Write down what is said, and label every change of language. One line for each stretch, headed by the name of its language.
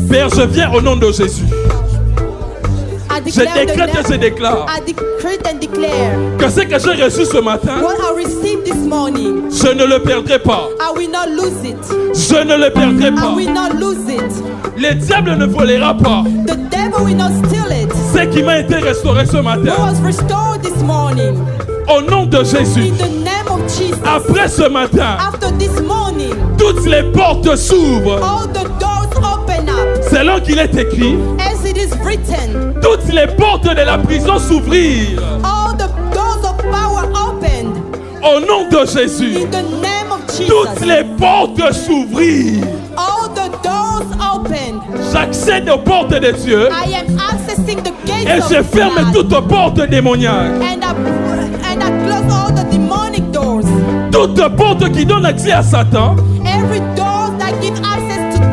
French: Père, je viens au nom de Jésus. Je décrète et je déclare
English: I decree and declare
French: que ce que j'ai reçu ce matin,
English: what I received this morning,
French: je ne le perdrai pas.
English: I will not lose it.
French: Je ne le perdrai
English: I
French: pas.
English: will not lose it.
French: Le diable ne volera pas
English: The devil will not steal it.
French: ce qui m'a été restauré ce
English: What
French: matin.
English: was restored this morning,
French: Au nom de Jésus.
English: in the name of Jesus.
French: Après ce matin,
English: After this morning,
French: toutes les portes s'ouvrent.
English: all the doors open up,
French: Selon qu'il est écrit,
English: as it is written.
French: toutes les portes de la prison s'ouvrirent.
English: All the doors of power opened,
French: Au nom de Jésus,
English: in the name of
French: toutes
English: Jesus.
French: les portes s'ouvrirent.
English: All the doors opened.
French: J'accède aux portes de Dieu
English: I am accessing the gates
French: et
English: of
French: je ferme
English: God.
French: toute porte démoniaque.
English: And I close all the demonic doors.
French: Toute porte qui donne accès à Satan
English: Every door that gives access to